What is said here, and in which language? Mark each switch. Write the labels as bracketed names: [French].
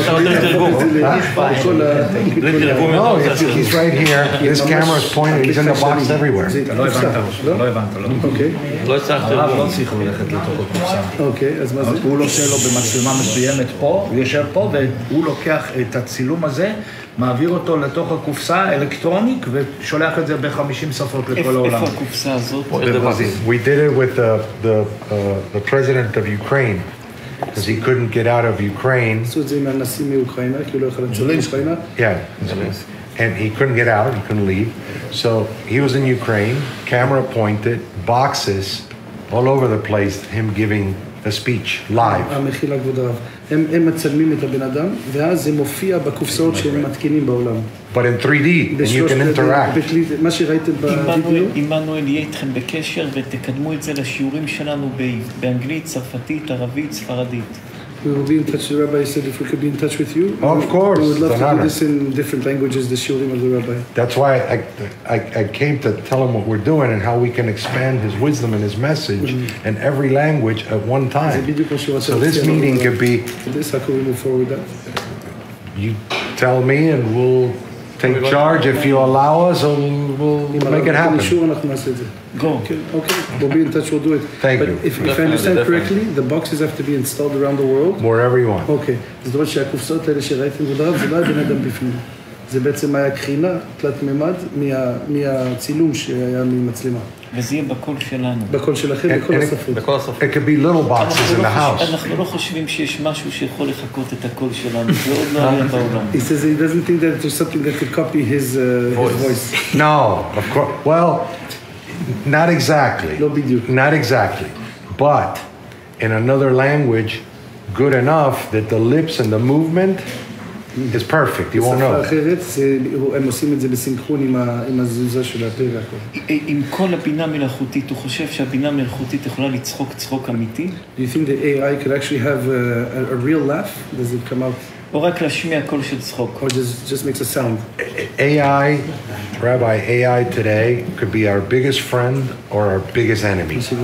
[English] No, he's right here. His camera is pointing. He's in the box everywhere. [Hebrew] לא הבנת. לא הצלחתי. הרב לא צריך ללכת לתוך הקופסה. אוקיי, אז מה זה? הוא עושה לו במצלמה מסוימת פה, הוא יושב פה, והוא לוקח את הצילום הזה, מעביר אותו לתוך הקופסה האלקטרונית, ושולח את זה ב-50 שפות לכל העולם. איפה הקופסה הזאת? [English] We did it with the president of Ukraine, because he couldn't get out of Ukraine. [Hebrew] עשו את זה עם הנשיא מאוקראינה, כי הוא לא יכול לצאת מאוקראינה. [English] Yeah, and he couldn't get out, he couldn't leave. So he was in Ukraine, camera pointed, boxes all over the place, him giving a speech live. [Hebrew] המחילה כבוד הרב. הם מצלמים את הבן אדם, ואז זה מופיע בקופסאות שהם מתקינים בעולם. [English] But in 3D, and you can interact. [Hebrew] מה שראיתם בווידאו. עמנואל יהיה איתכם בקשר ותקדמו את זה לשיעורים שלנו באנגלית, צרפתית, ערבית, ספרדית. [English] We will be in touch. The rabbi said if we could be in touch with you. Of course. We would love to do this in different languages, the shiurim of the rabbi. That's why I came to tell him what we're doing and how we can expand his wisdom and his message in every language at one time. So this meeting could be, how can we move forward with that? You tell me and we'll take charge if you allow us, or we'll make it happen. Go. Okay, we'll be in touch, we'll do it. Thank but you. If I understand correctly, the boxes have to be installed around the world? Wherever you want. Okay. [Hebrew] זאת אומרת שהקופסאות האלה שראיתם בדרב, זה לא היה בן אדם בפנים. זה בעצם היה קרינה, תלת ממד, מהצילום שהיה ממצלמה. וזה יהיה בקול שלנו. בקול שלכם, בכל השפות. [English] It could be little boxes in the house. [Hebrew] אנחנו לא חושבים שיש משהו שיכול לחכות את הקול שלנו. זה עוד לא היה בעולם. [English] He says he doesn't think that there's something that could copy his voice. No, of course. Well, not exactly. [Hebrew] לא בדיוק. [English] Not exactly. But in another language, good enough that the lips and the movement is perfect. You won't know. [Hebrew] בשפה אחרת, הם עושים את זה בסינכרון עם הזוזה של הפה והכל. עם כל הבינה מלאכותית, הוא חושב שהבינה המלאכותית יכולה לצחוק צחוק אמיתי? [English] Do you think that AI could actually have a real laugh? Does it come out? [Hebrew] או רק להשמיע קול של צחוק? [English] Or just makes a sound? AI, Rabbi, AI today could be our biggest friend or our biggest enemy.